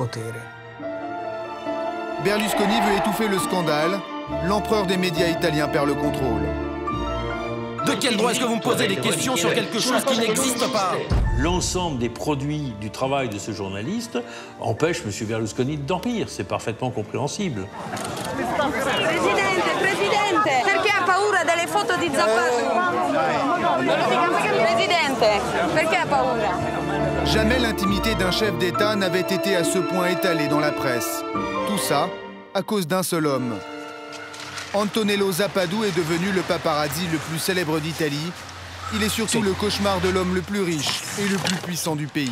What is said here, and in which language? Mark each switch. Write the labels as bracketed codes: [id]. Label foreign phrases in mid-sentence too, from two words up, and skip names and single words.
[fr] Berlusconi veut étouffer le scandale. L'empereur des médias italiens perd le contrôle. De quel droit est-ce que vous me posez des questions sur quelque chose qui n'existe pas? L'ensemble des produits du travail de ce journaliste empêche M. Berlusconi de dormir. C'est parfaitement compréhensible. [it] Presidente, perché ha paura delle foto di Zappato? Presidente, perché ha paura? [fr] Jamais l'intimité d'un chef d'État n'avait été à ce point étalée dans la presse. Tout ça à cause d'un seul homme. Antonello Zappato est devenu le paparazzi le plus célèbre d'Italie. Il est surtout le cauchemar de l'homme le plus riche et le plus puissant du pays.